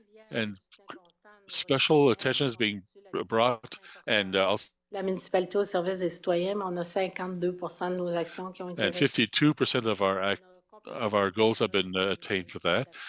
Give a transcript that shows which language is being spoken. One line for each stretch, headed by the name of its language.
English: And special attention is being brought, and
French: La municipalité au service des citoyens, mais on a 52% de nos actions qui ont été
English: 52% of our goals have been attained for that.